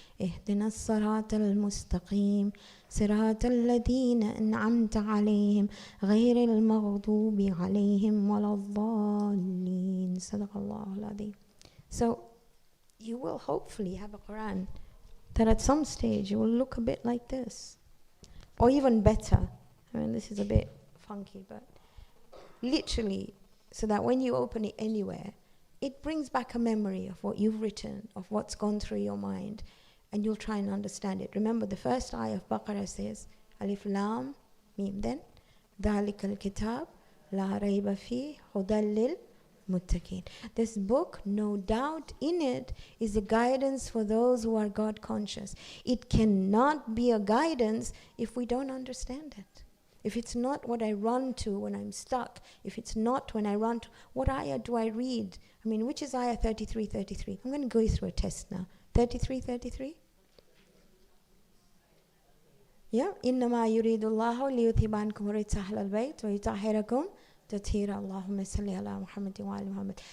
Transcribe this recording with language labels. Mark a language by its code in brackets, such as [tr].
[ar] اهدنا الصراط المستقيم صراط الذين أنعمت عليهم غير المغضوب عليهم ولا الضالين صدق الله العظيم. [en] So you will hopefully have a Quran that at some stage you will look a bit like this, or even better. I mean, this is a bit funky, but literally, so that when you open it anywhere, it brings back a memory of what you've written, of what's gone through your mind, and you'll try and understand it. Remember, the first ayah of Baqarah says, Alif Lam Mim. Then, [ar] ذَلِكَ الْكِتَابِ لَا رَيْبَ فِيهِ هُدًى لِلْمُتَّقِينَ. [en] This book, no doubt in it, is a guidance for those who are God conscious. It cannot be a guidance if we don't understand it. If it's not what I run to when I'm stuck, if it's not when I run to, what ayah do I read? I mean, which is ayah 33. I'm going to go through a test now. 33. Yeah. [ar] إنما يريد الله ليذهب عنكم الرجس أهل البيت ويطهركم تطهيرا اللهم صل على محمد وعلى محمد.